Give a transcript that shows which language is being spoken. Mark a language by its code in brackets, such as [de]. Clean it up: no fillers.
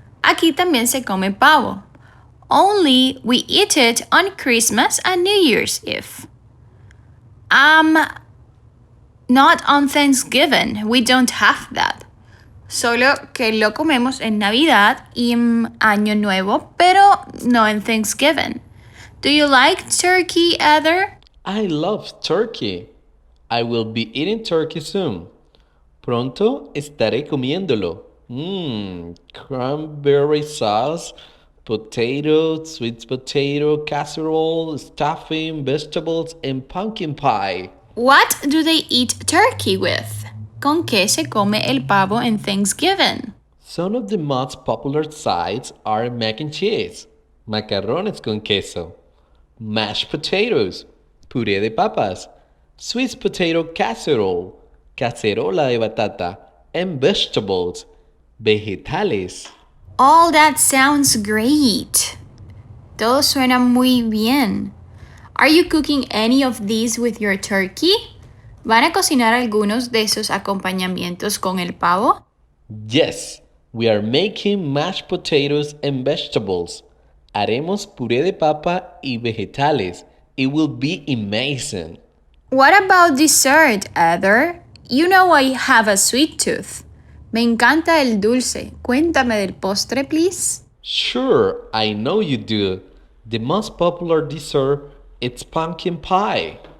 [es] Aquí también se come pavo. [en] Only we eat it on Christmas and New Year's Eve. Not on Thanksgiving. We don't have that. [es] Solo que lo comemos en Navidad y Año Nuevo, pero no en Thanksgiving. [en] Do you like turkey, Heather? I love turkey. I will be eating turkey soon. [es] Pronto estaré comiéndolo. [en] Cranberry sauce, potato, sweet potato, casserole, stuffing, vegetables, and pumpkin pie. What do they eat turkey with? [es] ¿Con qué se come el pavo en Thanksgiving? [en] Some of the most popular sides are mac and cheese, [es] macarrones con queso, [en] mashed potatoes, [es] puré de papas, [en] sweet potato casserole, [es] cacerola de batata, [en] and vegetables, vegetales. All that sounds great. [es] Todo suena muy bien. [en] Are you cooking any of these with your turkey? [es] ¿Van a cocinar algunos de esos acompañamientos con el pavo? [en] Yes, we are making mashed potatoes and vegetables. [es] Haremos puré de papa y vegetales. [en] It will be amazing. What about dessert, Heather? You know I have a sweet tooth. [es] Me encanta el dulce. Cuéntame del postre, please. [en] Sure, I know you do. The most popular dessert is pumpkin pie.